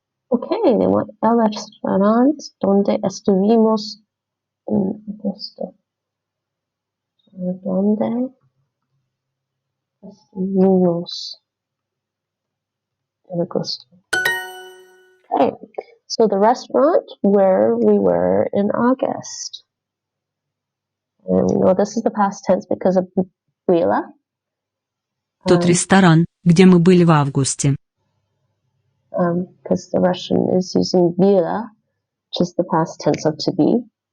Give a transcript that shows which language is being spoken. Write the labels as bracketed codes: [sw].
[es] Okay, el restaurante donde estuvimos en agosto. Donde estuvimos en agosto. [en] Okay, so the restaurant where we were in August. And we know this is the past tense because of было. [ru] Тот ресторан, где мы были в августе. [en] Because the Russian is using было, which is the past tense of to be.